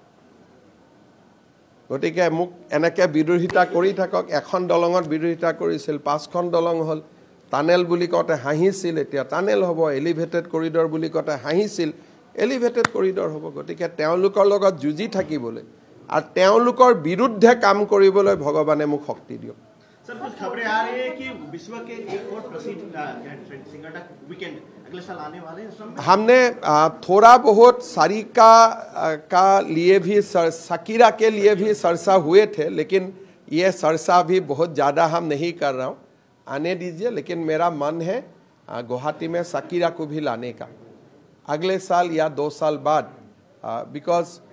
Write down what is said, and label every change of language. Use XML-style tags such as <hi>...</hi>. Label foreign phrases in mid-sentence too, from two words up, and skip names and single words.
<as>গতিকে মোক এনেকে বিৰোধিতা কৰি থাকক এখন দলঙত বিৰোধিতা কৰিছিল 5খন দলং হল টানেল বুলি কতে হাঁহিছিল এতিয়া টানেল হ'ব</as> <en>elevated corridor</en> <as>বুলি কতে হাঁহিছিল</as> <en>elevated corridor</en> <as>হ'ব গতিকে তেওঁলোকৰ লগত যুজি থাকিবলৈ আৰু তেওঁলোকৰ বিৰুদ্ধে কাম কৰিবলৈ ভগৱানে মোক শক্তি দিয়ক</as> <hi>सर कुछ खबरें आ रही है कि विश्व के एक और प्रसिद्ध सिंगर वीकेंड अगले साल आने वाले हैं हमने थोड़ा बहुत सारिका का लिए भी शकीरा के लिए भी चर्चा हुए थे लेकिन ये चर्चा भी बहुत ज़्यादा हम नहीं कर रहा हूँ आने दीजिए लेकिन मेरा मन है गुवाहाटी में शकीरा को भी लाने का अगले साल या 2 साल बाद बिकॉज</hi>